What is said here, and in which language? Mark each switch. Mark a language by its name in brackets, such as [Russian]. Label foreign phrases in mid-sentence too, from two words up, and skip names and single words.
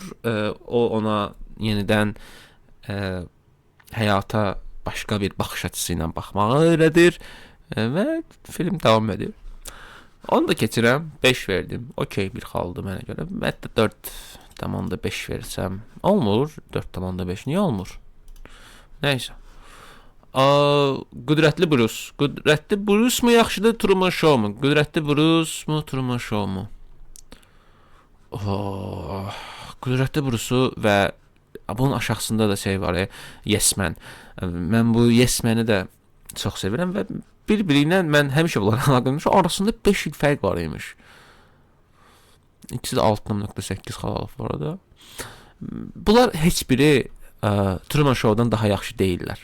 [Azerbaijani] O ona yenidən həyata başqa bir baxış açısı ilə baxmağı öyrədir və film davam edir. Onu da keçirəm, 5 verdim. Okey, bir xaldı mənə görə. Hətta 4.5 versəm olmur. 4.5 niyə olmur? Nəysə. Qüdrətli Bruce. Qüdrətli Bruce mu yaxşıdır, Truman Show mu? Qüdrətli Bruce mu, Truman Show mu? Qüdrətli Bruce-u və bunun aşağısında da şey var, Yes Man. Mən bu Yes Man-i də çox sevirəm və bir-biri ilə mən həmişə bunları əlaqələnmişəm. Arasında 5 il fərq var imiş. İkisi də 6.8 xal alıb bu arada. Bunlar heç biri Truman Show-dan daha yaxşı deyirlər.